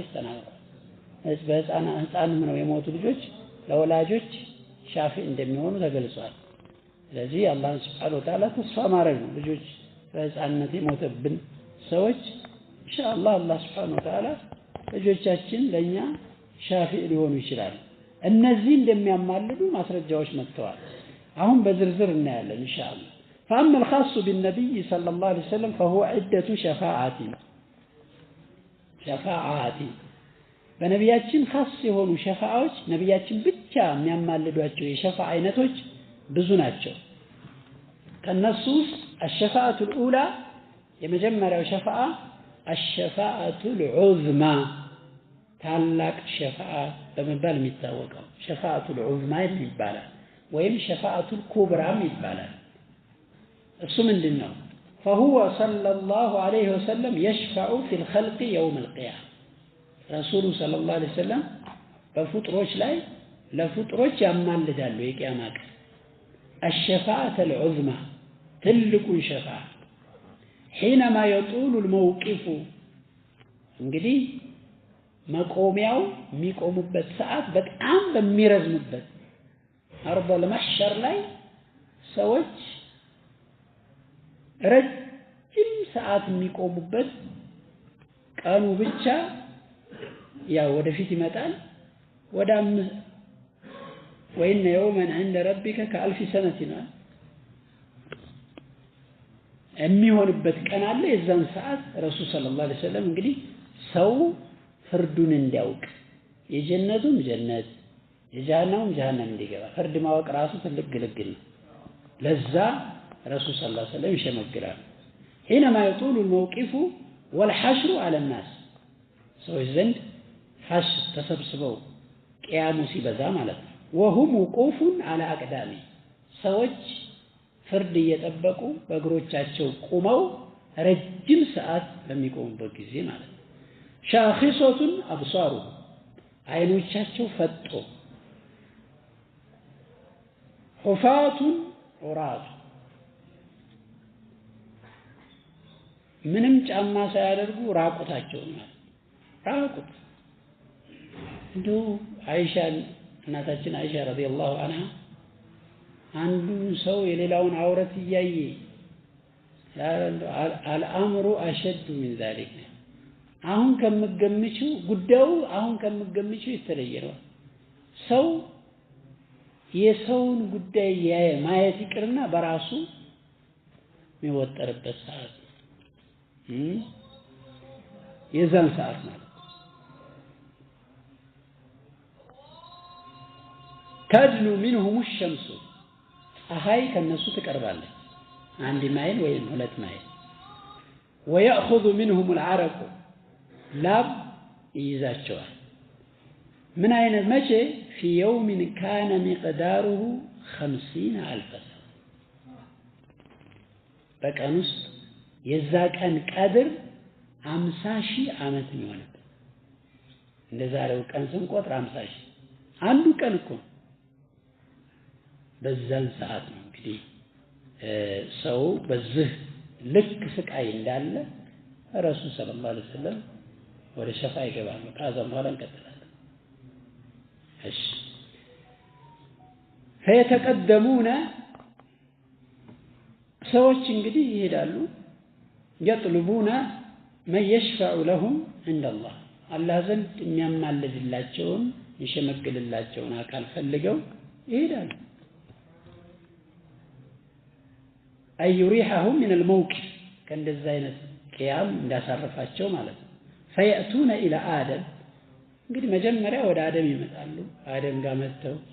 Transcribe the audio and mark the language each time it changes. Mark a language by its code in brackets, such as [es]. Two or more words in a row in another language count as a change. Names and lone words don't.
[am] ተናግረዋል ህፃን ነው የሞቱ ልጆች ለወላጆች ሻፊ እንደሚሆኑ ተገልጿል ስለዚህ አላህ [ar] سبحانه وتعالى [am] ተስፋ ማድረግ ነው ልጆች በህፃንነት የሞተብን ሰዎች ኢንሻአላህ አላህ [ar] سبحانه وتعالى [am] ልጆቻችን ለኛ ሻፊ ሊሆኑ ይችላል እነዚህ እንደሚያማልዱ ማስረጃዎች መጥተዋል አሁን በዝርዝር እናያለን ኢንሻአላህ [ar] فأما الخاص بالنبي صلى الله عليه وسلم فهو عدة [am] شفاعات በነቢያችን خاص የሆኑ ሸፋዓዎች ነቢያችን ብቻ የሚያማልዷቸው የሸፋዓ አይነቶች ብዙ ናቸው ከነሱ ውስጥ [ar] الشفاعة الأولى [am] የመጀመሪያው ሸፋዓ [ar] الشفاعة العظمى [am] ታላቅ ሸፋዓ በመባል የሚታወቀው [ar] شفاعة العظمى [am] ይባላል ወይም [ar] شفاعة الكبرى [am] ይባላል እሱ ምንድነው [ar] فهو صلى الله عليه وسلم يشفع في الخلق يوم القيامة رسول صلى الله عليه وسلم [am] በፍጥሮች ላይ ለፍጥሮች ያማልዳሉ የቂያማ ቀን [ar] الشفاعة العظمى [am] ትልቁን ሸፋዓ [ar] حينما يطول الموقف [am] እንግዲህ መቆሚያው የሚቆሙበት ሰዓት በጣም በሚረዝምበት አርض المحشر ላይ ሰዎች ረጅም ሰዓት የሚቆሙበት ቀኑ ብቻ ያው ወደፊት ይመጣል ወዳም [ar] وإن يوما عند ربك كألف سنة [am] የሚሆንበት ቀን አለ የዛን ሰዓት [ar] رسول صلى الله عليه وسلم [am] እንግዲህ ሰው ፍርዱን እንዲያውቅ የጀነቱም ጀነት የጀሃነሙም ጀሃነም እንዲገባ ፍርድ ማወቅ ራሱ ትልቅ ግልግል ነው ለዛ [ar] رسول صلى الله عليه وسلم [am] ይሸመግራሉ [ar] حينما يطول الموقف والحشر على الناس [am] ሰዎች ዘንድ ሐሽር ተሰብስበው ቂያሙ ሲበዛ ማለት ነው [ar] وهم وقوف على أقدام [am] ሰዎች ፍርድ እየጠበቁ በእግሮቻቸው ቆመው ረጅም ሰዓት በሚቆሙበት ጊዜ ማለት ነው [ar] شاخصة أبصارهم [am] አይኖቻቸው ፈጦ [ar] حفاة عراة [am] ምንም ጫማ ሳያደርጉ ራቁታቸው ማለት ራቁት እንደው አይሻ እናታችን አይሻ [ar] رضي الله عنها [am] አንዱ ሰው የሌላውን አውረት እያየ [ar] الأمر أشد من ذلك [am] አሁን ከምገምችው ጉዳዩ አሁን ከምገምችው የተለየ ነው ሰው የሰውን ጉዳይ ማየት ይቅርና በራሱ የሚወጠርበት ሰዓት የዛን ሰዓት ነው [ar] تدنو منهم [am] الشمس ፀሐይ ከነሱ ትቀርባለች አንድ ማይል ወይም ሁለት ማይል [ar] ويأخذ منهم العرق [am] ላብ ይይዛቸዋል ምን አይነት መቼ [ar] في يوم كان مقداره 50,000 سنة [am] በቀን ውስጥ የዛ ቀን ቀድር 50,000 ዓመት ነው። እንደዛሬው ቀን ስንቆጥር 50,000 አንዱ ቀን እኮ በዛን ሰዓት ነው እንግዲህ ሰው በዚህ ልክ ስቃይ እንዳለ [ar] رسول صلى الله عليه وسلم [am] ወደ ሸፋ ይገባሉ። ከዛም በኋላ እንቀጥላለን። እሺ فيتقدمون ሰዎች እንግዲህ ይሄዳሉ [ar] يطلبون من يشفع لهم عند الله [am] አላህ ዘንድ የሚያማልድላቸውን ይሸመግልላቸውን አካል ፈልገው ይሄዳሉ። [ar] أي يريحهم من الموقف [am] ከእንደዛ አይነት ቅያም እንዳሳረፋቸው ማለት ነው። [ar] فيأتون إلى آدم [am] እንግዲህ መጀመሪያ ወደ አደም ይመጣሉ። አደም ጋር መጥተው